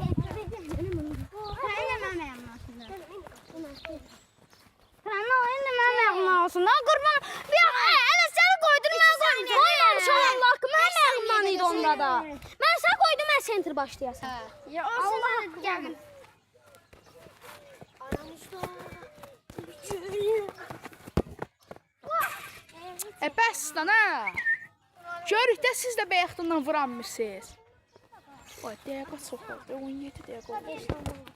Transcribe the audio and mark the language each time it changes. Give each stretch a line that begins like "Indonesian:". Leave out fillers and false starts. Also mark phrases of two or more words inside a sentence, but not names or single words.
Turkish: Ben sana koydum, ben center başlayasın. Ya Allah geldim.
Azerbaijani: bəs lan ha. Görük də siz də bayaqdan vuranmırsınız. Oy, dəqiqə çox oldu. 17 dəqiqə oldu.